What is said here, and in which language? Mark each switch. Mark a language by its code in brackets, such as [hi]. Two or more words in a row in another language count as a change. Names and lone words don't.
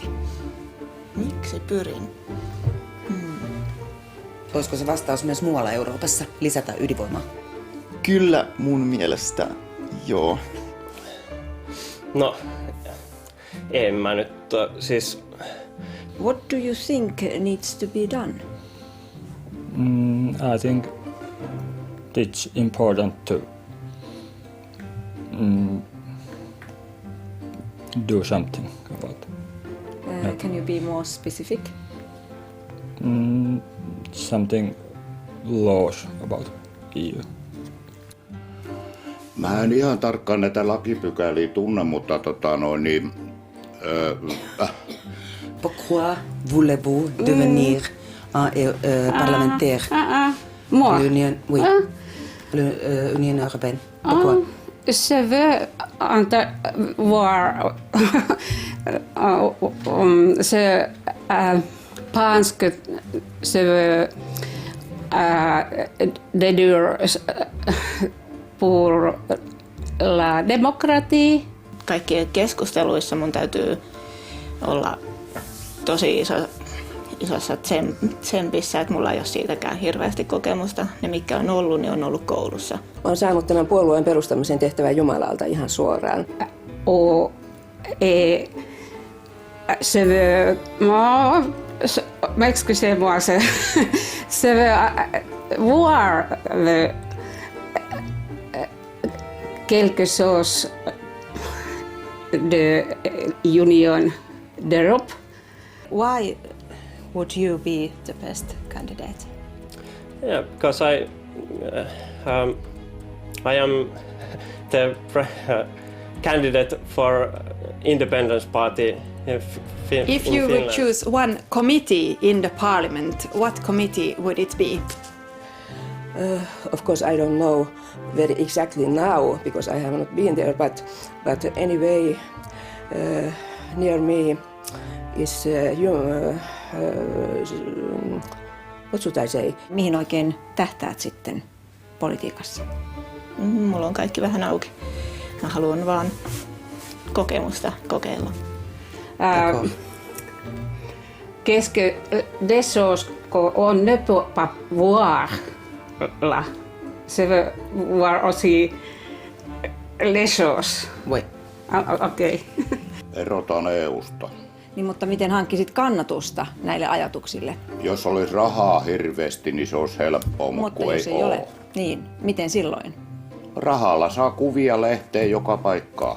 [fi] Miksi pyrin? Olisiko se vastaus myös muualla Euroopassa lisätä ydinvoimaa? Kyllä mun mielestä joo. No, en mä nyt siis... [en] What do you think needs to be done? I think it's important to do something about it. Can you be more specific? Something laws about EU. [fi] Mä en ihan tarkkaan näitä lakipykäliä tunne, mutta [fr] Pourquoi voulez-vous devenir un parlementaire? Moi. L'Union européenne. Pourquoi? Je veux voir je pense que je veux déduire pour la démocratie. [fi] Kaikkien keskusteluissa mun täytyy olla tosi isossa tsempissä, että mulla ei ole siitäkään hirveästi kokemusta. Ne, mitkä on ollut, niin on ollut koulussa. Olen saanut tämän puolueen perustamisen tehtävän Jumalalta ihan suoraan. [fr] Je veux... Excusez-moi, je veux voir quelque chose de Union d'Europe. [en] Why would you be the best candidate? Yeah, because I am the candidate for Independence Party in If you Finland. would choose one committee in the parliament, what committee would it be? Of course, I don't know very exactly now because I have not been there, but anyway, near me is what should I say? [fi] Mihin oikein tähtäät sitten politiikassa? Mulla on kaikki vähän auki. Mä haluan vaan kokemusta kokeilla. [fr] Qu'est-ce que des choses qu'on ne peut pas voir là? Je veux voir aussi les choses. [fi] Voi. Okei. erotaan EUsta. Niin, mutta miten hankkisit kannatusta näille ajatuksille? Jos olisi rahaa hirveästi, niin se olisi helppoa, mutta kun jos ei ole, niin miten silloin? Rahalla saa kuvia lehteen joka paikkaa.